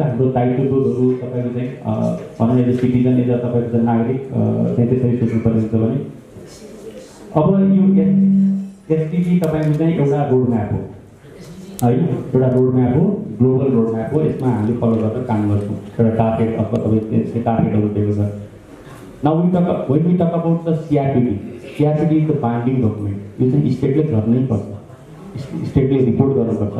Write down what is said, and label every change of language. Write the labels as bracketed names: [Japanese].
[Nepali] हाम्रो दायित्वबोधहरू तपाईँको चाहिँ भनौँ न [English] as a citizen as a [Nepali] तपाईँको चाहिँ नागरिक चाहिँ त्यसरी सोच्नुपर्ने हुन्छ भने अब यो एसडिजी तपाईँको चाहिँ एउटा रोड म्याप हो है, एउटा रोड म्याप हो, ग्लोबल रोड म्याप हो। यसमा हामीले फलो गरेर काम गर्छौँ, एउटा टार्गेट अथवा तपाईँको टार्गेटहरू दिएको छ। [English] Now when we talk about the CRPD is the binding document. [Nepali] यो चाहिँ स्टेटले गर्नै पर्छ, स्टेटले रिपोर्ट गर्नुपर्छ।